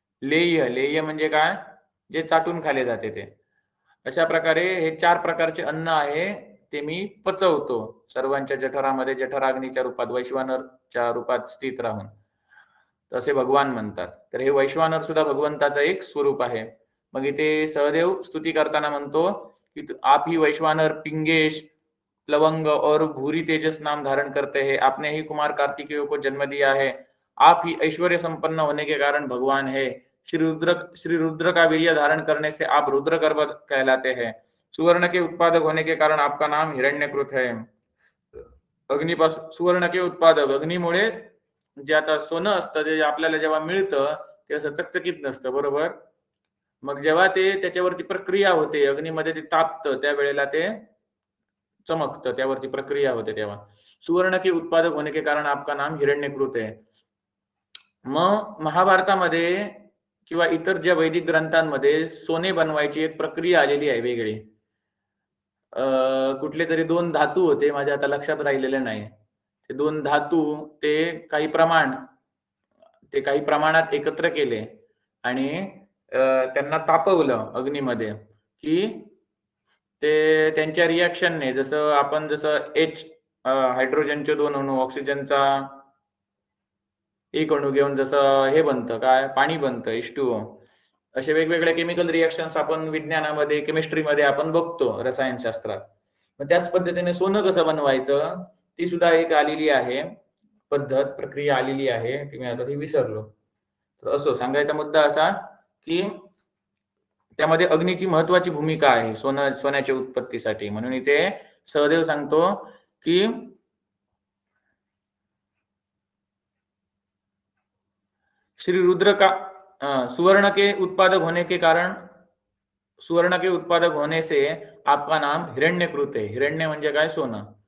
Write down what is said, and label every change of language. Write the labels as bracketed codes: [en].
[mr] लेह्य, लेह्य म्हणजे काय? जे चाटून खाल्ले जाते ते. अशा प्रकारे हे 4 प्रकारचे अन्न आहे ते मी पचवतो सर्वांच्या जठरामध्ये, जठराग्नीच्या रूपात, वैश्वानरच्या रूपात स्थित राहून. तसे भगवान म्हणतात. तर हे वैश्वानर सुद्धा भगवंताचं एक स्वरूप आहे. मग इथे सहदेव स्तुती करताना म्हणतो की [hi] आप ही वैश्वानर पिंगेश लवंग और भूरी तेजस नाम धारण करते हैं, आपने ही कुमार कार्तिकेय को जन्म दिया है, आप ही ऐश्वर्य संपन्न होने के कारण भगवान है, श्री रुद्र का वीर्य धारण करने से आप रुद्रगर्भ कहलाते हैं, सुवर्ण के उत्पादक होने के कारण आपका नाम हिरण्यकृत है. [mr] अग्निपासून [hi] सुवर्ण के उत्पादक, [mr] अग्निमुळे जे आता सोनं असतं जे आपल्याला जेव्हा मिळतं ते असं चकचकीत नसतं, बरोबर? मग जेव्हा ते त्याच्यावरती प्रक्रिया होते, अग्नीमध्ये ते तापतं त्यावेळेला ते चमकतं, त्यावरती प्रक्रिया होते तेव्हा. [hi] सुवर्ण के उत्पादक होने के कारण आपका नाम हिरण्यकृत है. [mr] मग महाभारतामध्ये किंवा इतर ज्या वैदिक ग्रंथांमध्ये सोने बनवायची एक प्रक्रिया आलेली आहे वेगळी. कुठले तरी 2 धातू होते, माझ्या आता लक्षात राहिलेले नाही. ते 2 धातू ते काही प्रमाणात एकत्र केले आणि त्यांना तापवलं अग्नीमध्ये की ते त्यांच्या रिॲक्शनने जसं हायड्रोजनचे 2 अणू, ऑक्सिजनचा 1 अणू घेऊन जसं हे बनतं, काय पाणी बनतं H2O. असे वेगवेगळे केमिकल रिॲक्शन्स आपण विज्ञानामध्ये, केमिस्ट्रीमध्ये आपण बघतो, रसायनशास्त्रात. मग त्याच पद्धतीने सोनं कसं बनवायचं ती सुद्धा एक आलेली आहे पद्धत, प्रक्रिया आलेली आहे, ती मी आता ती विसरलो. तर असो, सांगायचा मुद्दा असा की त्यामध्ये अग्नीची महत्वाची भूमिका आहे सोन्याच्या उत्पत्तीसाठी. म्हणून इथे सहदेव सांगतो की [hi] श्री रुद्र का सुवर्ण के उत्पादक होने से आपका नाम हिरण्यकृत है. [mr] हिरण्य म्हणजे काय? सोनं.